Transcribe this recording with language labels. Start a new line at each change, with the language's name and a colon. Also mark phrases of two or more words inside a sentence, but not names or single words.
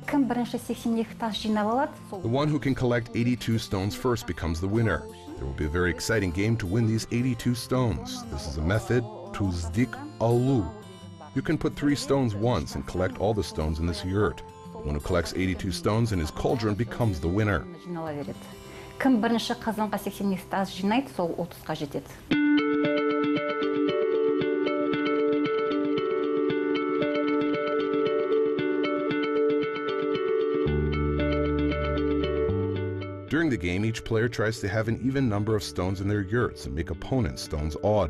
Kazakh: бірінші 82 тас жинап алады.
English: The one who can collect 82 stones first becomes the winner. There will be a very exciting game to win these 82 stones. This is a method, togyzkumalak. You can put 3 stones once and collect all the stones in this yurt. The one who collects 82 stones in his cauldron becomes the winner.
Kazakh: Жинала береді. Кім бірінші қазанға 82 тас жинайды, сол 30-қа жетеді.
English: During the game, each player tries to have an even number of stones in their yurts and make opponents' stones odd.